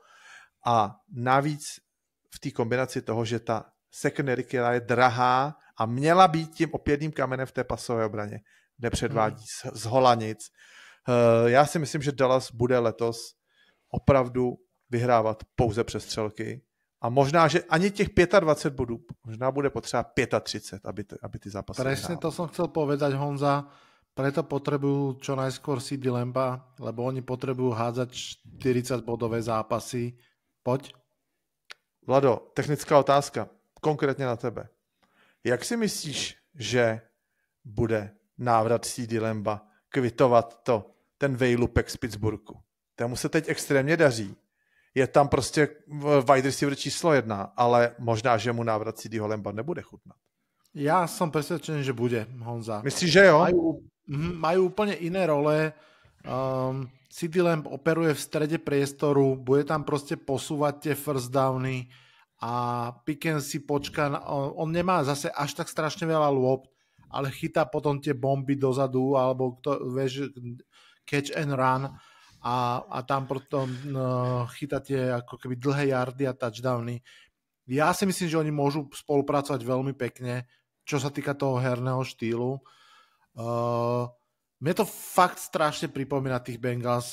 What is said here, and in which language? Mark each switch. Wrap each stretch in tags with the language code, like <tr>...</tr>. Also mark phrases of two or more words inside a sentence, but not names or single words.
<cs>A navíc v té kombinaci toho, že ta secondary, která je drahá a měla být tím opěrným kamenem v té pasové obraně, nepředvádí z hola nic. Já si myslím, že Dallas bude letos opravdu vyhrávat pouze přestřelky a možná, že ani těch 25 bodů, možná bude potřeba 35, aby ty zápasy</cs> <sk>Presne</sk> <cs>vyhrál.</cs> <sk>to som chcel povedať, Honza, preto potrebujú čo najskôr CD Lamba, lebo oni potrebujú hádzať 40-bodové zápasy. Poď.</sk> <cs>Vlado, technická otázka, konkrétně na tebe. Jak si myslíš, že bude návrat CD Lamba kvitovat ten vejlupek z Pittsburghu? Tému se teď extrémně daří. Je tam prostě</cs> <en>wide receiver</en> <cs>číslo 1, ale možná, že mu návrat CD Lamba nebude chutnat.</cs> <sk>Ja som presvedčený, že bude, Honza.</sk> <cs>Myslíš, že jo?</cs> <sk>Majú úplne iné role. CD Lamb operuje v strede priestoru, bude tam proste posúvať tie</sk> <en>first downy</en> <sk>a Pickens si počká. On nemá zase až tak strašne veľa lôb, ale chytá potom tie bomby dozadu alebo</sk> <en>catch and run</en> <sk>a tam potom chytá tie ako keby dlhé yardy a touchdowny. Ja si myslím, že oni môžu spolupracovať veľmi pekne, čo sa týka toho herného štýlu. Mne to fakt strašne pripomína tých Bengals.</sk>